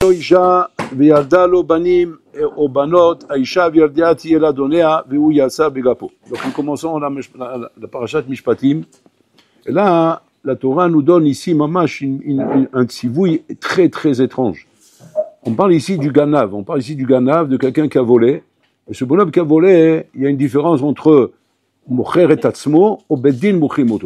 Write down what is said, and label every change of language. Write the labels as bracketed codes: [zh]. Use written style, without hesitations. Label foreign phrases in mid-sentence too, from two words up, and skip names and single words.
[he] אישה וילדה לו בנים או בנות, האישה וילדיה תהיה לאדוניה והוא יעשה בגפו. [fr] Donc nous commençons la parashat Mishpatim. Et là, la Torah nous donne ici mamash un tzivouï très très étrange. On parle ici du ganav, de quelqu'un qui a volé. Et ce bonhomme qui a volé, il y a une différence entre [he] מוכר את עצמו [fr] ou [he] בדין מוכרים אותו.